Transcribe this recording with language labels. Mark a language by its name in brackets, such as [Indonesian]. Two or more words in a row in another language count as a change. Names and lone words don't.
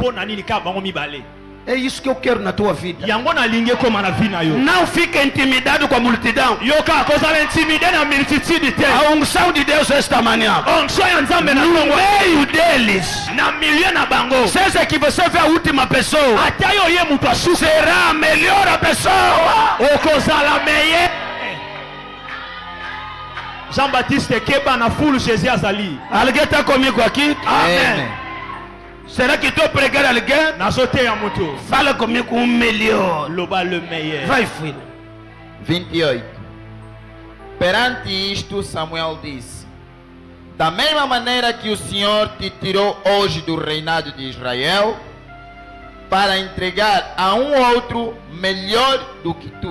[Portuguese] É isso que eu quero na tua vida. Não fica intimidado com a multidão. A unção de Deus esta manhã. No meio deles. Seja que você vê a última pessoa, será a melhor pessoa. [Lingala] Jean-Baptiste Keba na foule Jésus Azali. [Portuguese] Alguém está comigo aqui? Amém. Será que estou pregando alguém? Fala comigo o melhor. [French] Le meilleur. [Portuguese] Vai, filho. 28. Perante isto, Samuel disse: da mesma maneira que o Senhor te tirou hoje do reinado de Israel, para entregar a um outro melhor do que tu.